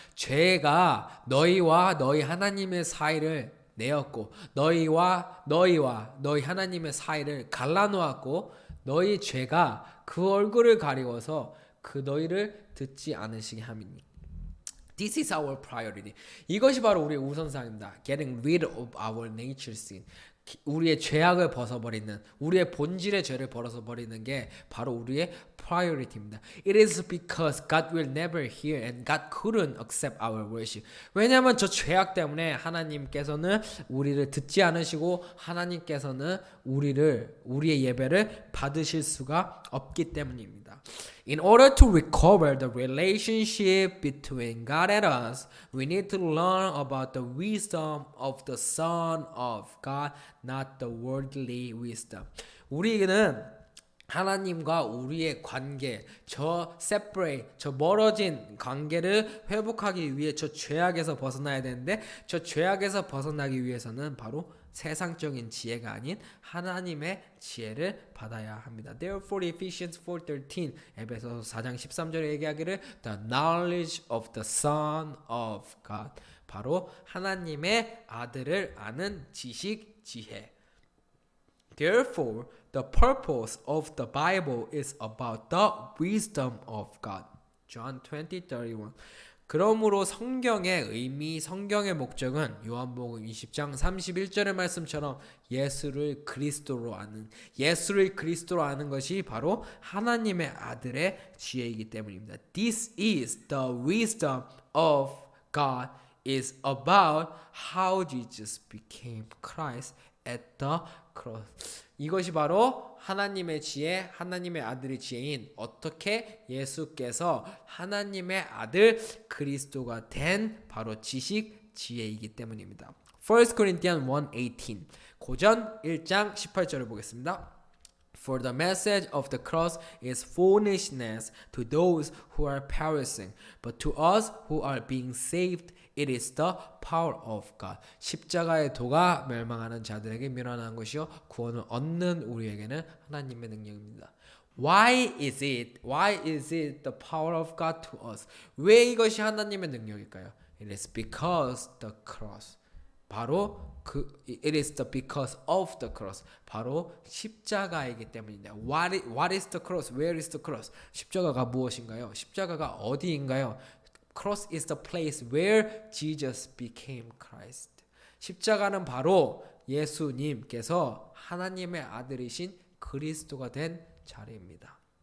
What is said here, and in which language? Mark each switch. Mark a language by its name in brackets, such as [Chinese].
[Korean] 죄가 너희와 너희 하나님의 사이를 내었고 너희와 너희 하나님의 사이를 갈라놓았고 너희 죄가 그 얼굴을 가리워서 그 너희를 듣지 않으시게 함이니. [English] This is our priority. [Korean] 이것이 바로 우리의 우선사항입니다. [English] Getting rid of our nature sin. [Korean] 우리의 죄악을 벗어버리는 우리의 본질의 죄를 벗어버리는 게 바로 우리의 priority입니다. [English] It is because God will never hear and God couldn't accept our worship. [Korean] 왜냐하면 저 죄악 때문에 하나님께서는 우리를 듣지 않으시고 하나님께서는 우리의 예배를 받으실 수가 없기 때문입니다. [English] In order to recover the relationship between God and us, we need to learn about the wisdom of the Son of God, not the worldly wisdom. [Korean] 우리는 하나님과 우리의 관계, 저 멀어진 관계를 회복하기 위해 저 죄악에서 벗어나야 되는데 저 죄악에서 벗어나기 위해서는 바로 세상적인 지혜가 아닌 하나님의 지혜를 받아야 합니다. [English] Therefore Ephesians 4:13 [Korean] 에베소서 4장 13절에 얘기하기를 [English] the knowledge of the Son of God [Korean] 바로 하나님의 아들을 아는 지식, 지혜. [English] Therefore the purpose of the Bible is about the wisdom of God. [Korean] John 20:31 그러므로 성경의 의미, 성경의 목적은 요한복음 20장 31절의 말씀처럼 예수를 그리스도로 아는 것이 바로 하나님의 아들의 지혜이기 때문입니다. [English] This is the wisdom of God is about how Jesus became Christ at the cross. [Korean] 이것이 바로 하나님의 지혜, 하나님의 아들의 지혜인 어떻게 예수께서 하나님의 아들 그리스도가 된 바로 지식, 지혜이기 때문입니다. 1 Corinthians 1:18 고전 1장 18절을 보겠습니다. [English] For the message of the cross is foolishness to those who are perishing, but to us who are being saved, it is the power of God. [Korean] 십자가의 도가 멸망하는 자들에게 미련한 것이요 구원을 얻는 우리에게는 하나님의 능력입니다. [English] Why is it the power of God to us? [Korean] 왜 이것이 하나님의 능력일까요? [English] It is because the cross. 바로 it is because of the cross. [Korean] 바로 십자가이기 때문입니다. [English] What is the cross? Where is the cross? [Korean] 십자가가 무엇인가요? 십자가가 어디인가요? [English] Cross is the place where Jesus became Christ. [Korean] 십자가는 바로 예수님께서 하나님의 아들이신 그리스도가 된 자리입니다.